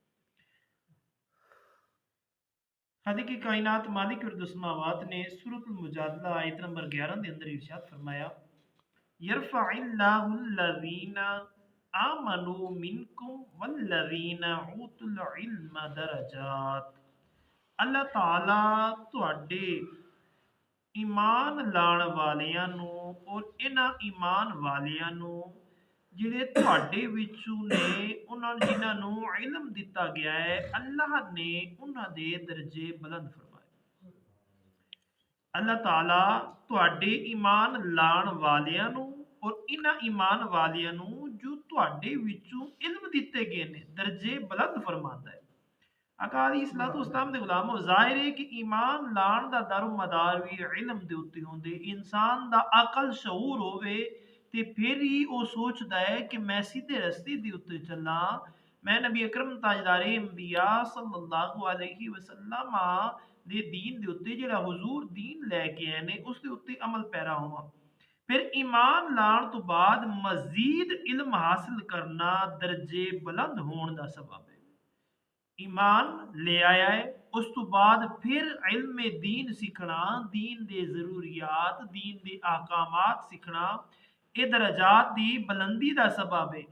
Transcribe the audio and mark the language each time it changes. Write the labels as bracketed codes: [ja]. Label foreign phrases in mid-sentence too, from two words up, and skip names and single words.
[ur] خالق کی کائنات مالک اور السماوات نے سورۃ المجادلہ آیت نمبر 11 کے اندر ارشاد فرمایا [ar] یرفع اللہ الذین آمنوا منکم والذین اوتوا العلم درجات۔ [pa] اللہ تعالی تواڈے ایمان لان والیاں نو اور انہاں ایمان والیاں نو جڑے تواڈے وچوں نے انہاں جنہاں نو علم دتا گیا ہے اللہ نے انہاں دے درجے بلند فرمائے۔ اللہ تعالی تواڈے ایمان لان والیاں نو اور انہاں ایمان والیاں نو جو تواڈے وچوں علم دتے گئے نے درجے بلند فرماندا ہے۔ آقا علیہ الصلوۃ والسلام دے غلامو ظاہر ہے کہ ایمان لان دا دار و مدار بھی علم دے اوتے ہوندے، انسان دا عقل شعور ہوے تے پھر ہی او سوچدا ہے کہ میں سیدھے رستے دے اوتے چلاں، میں نبی اکرم تاجدار انبیاء صلی اللہ علیہ وسلم دے دین دے اوتے جڑا حضور دین لے کے آئے نے اس دے اوتے عمل پیرا ہواں۔ پھر ایمان لان تو بعد مزید علم حاصل کرنا درجے بلند ہون دا سبب ہے۔ ایمان لے آیا ہے اس تو بعد پھر علم دین سیکھنا، دین دے ضروریات، دین دے احکامات سیکھنا، اے درجات دی بلندی دا سبب ہے۔